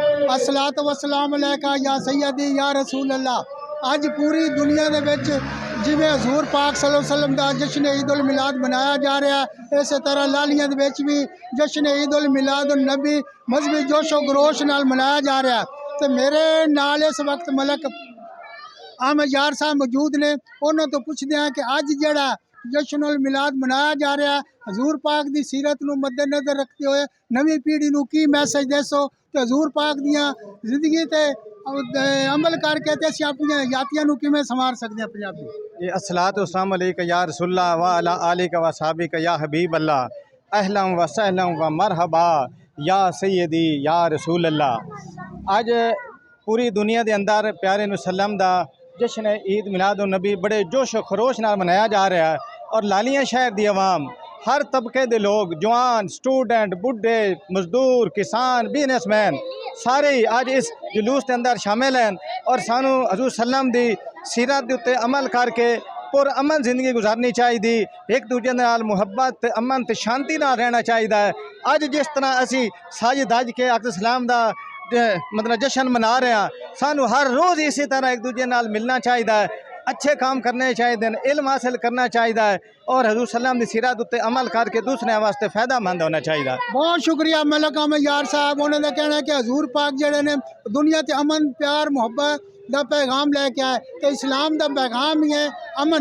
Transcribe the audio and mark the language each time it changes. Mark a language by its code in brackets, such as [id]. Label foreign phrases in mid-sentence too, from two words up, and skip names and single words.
[ar] الصلاة والسلام عليك يا سيدي يا رسول الله. [pa] اج پوری دنیا دے وچ جویں حضور پاک [ar] صلى الله عليه وسلم [pa] دا جشن عید ال میلاد منایا جا رہا ہے، اس طرح لالیاں دے وچ بھی جشن عید ال میلاد ان نبی مذہبی جوشو خروش نال منایا جا رہا ہے. تو میرے نال اس وقت ملک احمد یار صاحب موجود نے، انہوں نے تو پچھدے ہیں کہ اج جہڑا جشن ال میلاد منایا جا رہا ہے، حضور پاک دی سیرت نوں مدنظر رکھتے ہوئے نویں پیڑھی نوں کی میسج دیسو تے حضور پاک دیاں زندگی تے عمل کر کے تے اسیں اپنی حیاتیاں نوں کویں سنوار سکدے ہاں. पंजाबी [ar] الصلاة والسلام عليك يا رسول الله وعلى آلك وأصحابك يا حبيب الله، أهلا وسهلا ومرحبا يا سيدي يا رسول الله. [pa] اج پوری دنیا کے اندر پیارے نبی سلم دا جشن عید میلاد ان نبی بڑے جوشو خروش نال منایا جا رہا ہے اور لالیاں شہر دی عوام ہر طبقے کے لوگ، جوان، سٹوڈنٹ، بڈھے، مزدور، کسان، بزنس مین سارے ہی اج اس جلوس کے اندر شامل ہیں اور سانوں حضور سلم دی سیرت کے اتے عمل کر کے پر امن زندگی گزارنی چاہیے، ایک دوجے نال محبت امن تے شانتی نال رہنا چاہیے. اج جس طرح اسی ساز دج کے عقد سلام دا مطلب جشن منا رہے ہیں، سانوں ہر روز اسی طرح ایک دوجے نال ملنا چاہیے، اچھے کام کرنے چاہیے، علم حاصل کرنا چاہیے اور حضور سلم کی سیرت اتے عمل کر کے دوسرے واسطے فائدہ مند ہونا چاہیے. بہت شکریہ ملک احمد یار صاحب۔ انہوں نے کہنا ہے کہ حضور پاک جڑے نے دنیا تے امن پیار محبت کا پیغام لے کے آئے، تو اسلام کا پیغام ہی ہے امن.